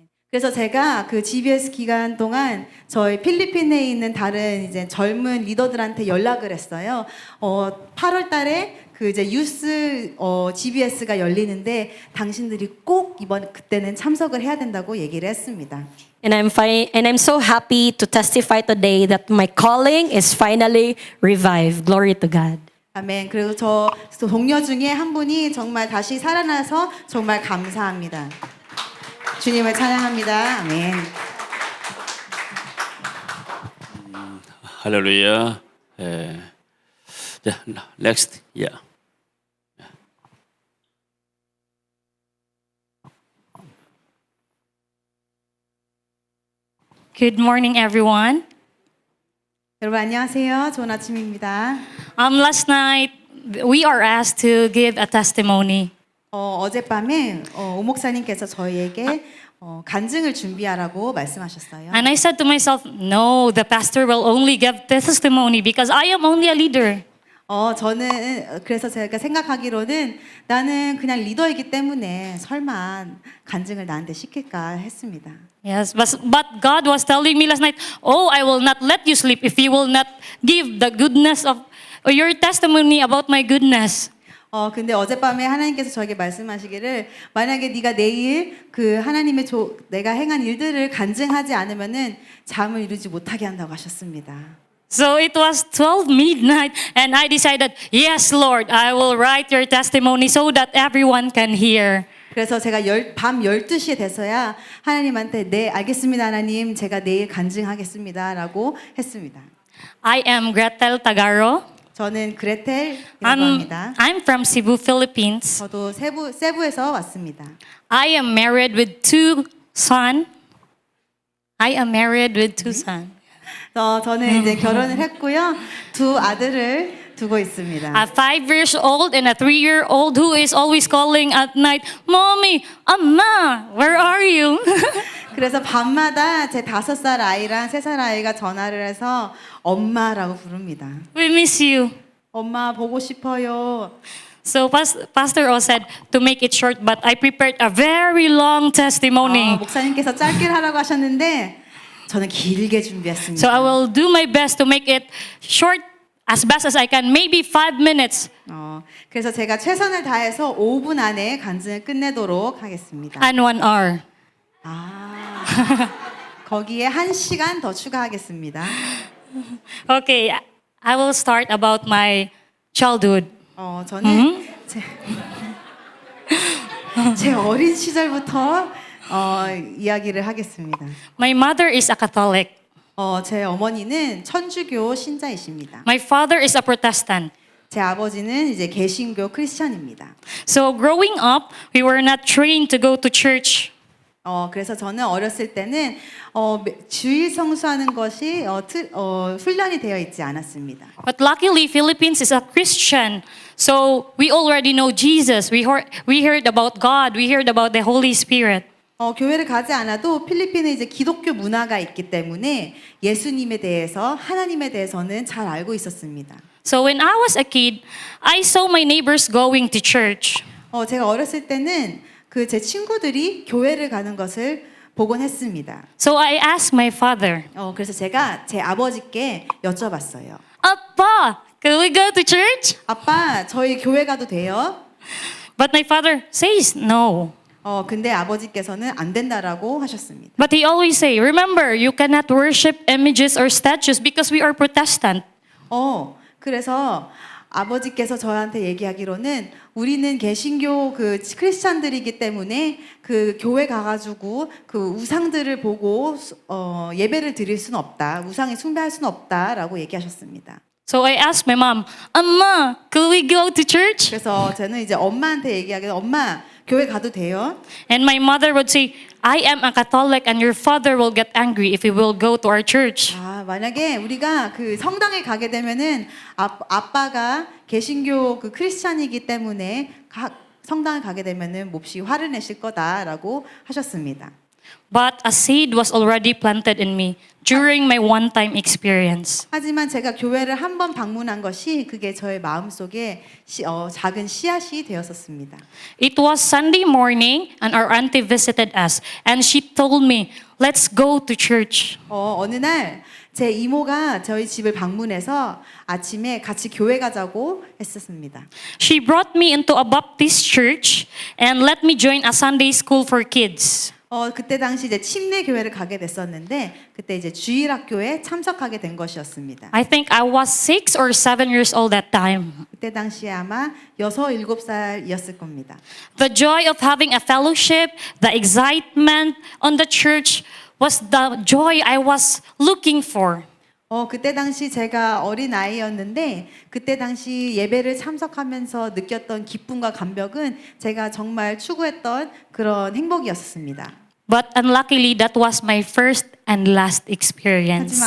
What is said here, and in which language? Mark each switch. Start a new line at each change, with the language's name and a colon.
Korean: 그래서 제가 그 GBS 기간 동안 저희 필리핀에 있는 다른 이제 젊은 리더들한테 연락을 했어요. 8월 달에 그 이제 유스 GBS가 열리는데 당신들이 꼭 그때는 참석을 해야 된다고 얘기를 했습니다.
English: And I'm so happy to testify today that my calling is finally revived. Glory to God.
Korean: 아멘. 그리고 저 동료 중에 한 분이 정말 다시 살아나서 정말 감사합니다. 주님을 찬양합니다. 아멘. 할렐루야. 예. 자,
English: next. Yeah. Good morning, everyone.
Korean: 여러분 안녕하세요. 좋은 아침입니다.
English: Last night, we are asked to give a testimony.
Korean: 어젯밤에 오 목사님께서 저희에게 간증을 준비하라고 말씀하셨어요.
English: And I said to myself, no, the pastor will only give testimony because I am only a leader.
Korean: 저는 그래서 제가 생각하기로는 나는 그냥 리더이기 때문에 설마 간증을 나한테 시킬까 했습니다.
English: Yes, but God was telling me last night, oh, I will not let you sleep if you will not give the goodness of your testimony about my goodness.
Korean: 근데 어젯밤에 하나님께서 저에게 말씀하시기를 만약에 네가 내일 그 하나님의 내가 행한 일들을 간증하지 않으면은 잠을 이루지 못하게 한다고 하셨습니다.
English: So it was 12 midnight and I decided, yes, Lord, I will write your testimony so that everyone can hear.
Korean: 그래서 제가 밤 12시에 돼서야 하나님한테 네, 알겠습니다, 하나님. 제가 내일 간증하겠습니다라고 했습니다.
English: I am Gretel Tagaro.
Korean: 저는 그레텔이라고 합니다.
English: I'm from Cebu, Philippines.
Korean: 저도 세부에서 왔습니다.
English: I am married with two sons. I am married with two sons.
Korean: 저는 이제 결혼을 했고요. 두 아들을 두고 있습니다.
English: A 5 years old and a 3 year old who is always calling at night, Mommy, Amma, where are you?
Korean: 그래서 밤마다 제 5살 아이랑 3살 아이가 전화를 해서 엄마라고 부릅니다.
English: We miss you.
Korean: 엄마 보고 싶어요.
English: So Pastor O said to make it short, but I prepared a very long testimony.
Korean: 목사님께서 짧게 하라고 하셨는데 저는 길게 준비했습니다.
English: So I will do my best to make it short as best as I can, maybe 5 minutes
Korean: 그래서 제가 최선을 다해서 5분 안에 간증을 끝내도록 하겠습니다.
English: and 1 hour.
Korean: 거기에 1시간 더 추가하겠습니다.
English: Okay, I will start about my childhood.
Korean: 저는 제 어린 시절부터 이야기를 하겠습니다.
English: My mother is a Catholic.
Korean: 제 어머니는 천주교 신자이십니다.
English: My father is a Protestant.
Korean: 제 아버지는 이제 개신교 크리스천입니다.
English: So growing up, we were not trained to go to church.
Korean: 그래서 저는 어렸을 때는 주일 성수하는 것이 훈련이 되어 있지 않았습니다.
English: But luckily, Philippines is a Christian. So we already know Jesus. We heard about God. We heard about the Holy Spirit.
Korean: 교회를 가지 않아도 필리핀에 이제 기독교 문화가 있기 때문에 예수님에 대해서 하나님에 대해서는 잘 알고 있었습니다.
English: So when I was a kid, I saw my neighbors going to church.
Korean: 제가 어렸을 때는 그 제 친구들이 교회를 가는 것을 보곤 했습니다.
English: So I asked my father,
Korean: 그래서 제가 제 아버지께 여쭤봤어요.
English: Appa, can we go to church?
Korean: 아빠, 저희 교회 가도 돼요?
English: But my father says no.
Korean: 근데 아버지께서는 안 된다라고 하셨습니다.
English: But he always say, remember, you cannot worship images or statues because we are Protestant.
Korean: 그래서 아버지께서 저한테 얘기하기로는 우리는 개신교 그 크리스찬들이기 때문에 그 교회 가가지고 그 우상들을 보고 예배를 드릴 수는 없다. 우상에 숭배할 수는 없다라고 얘기하셨습니다.
English: So I asked my mom, Amma, could we go to church?
Korean: 그래서 저는 이제 엄마한테 얘기하기로 엄마 교회 가도 돼요?
English: And my mother would say, I am a Catholic and your father will get angry if we will go to our church.
Korean: 만약에 우리가 그 성당에 가게 되면은 아빠가 개신교 그 크리스찬이기 때문에 성당에 가게 되면은 몹시 화를 내실 거다라고 하셨습니다.
English: But a seed was already planted in me during my one-time experience.
Korean: 하지만 제가 교회를 한 번 방문한 것이 그게 저의 마음속에 작은 씨앗이 되었었습니다.
English: It was Sunday morning and our auntie visited us and she told me, let's go to church.
Korean: 어느 날 제 이모가 저희 집을 방문해서 아침에 같이 교회 가자고 했었습니다.
English: She brought me into a Baptist church and let me join a Sunday school for kids.
Korean: 그때 당시 이제 침례 교회를 가게 됐었는데 그때 이제 주일학교에 참석하게 된 것이었습니다.
English: I think I was 6 or 7 years old that time.
Korean: 그때 당시에 아마 6, 7살이었을 겁니다.
English: The joy of having a fellowship, the excitement on the church was the joy I was looking for.
Korean: 그때 당시 제가 어린 아이였는데 그때 당시 예배를 참석하면서 느꼈던 기쁨과 감격은 제가 정말 추구했던 그런 행복이었습니다.
English: But unluckily, that was my first and last experience.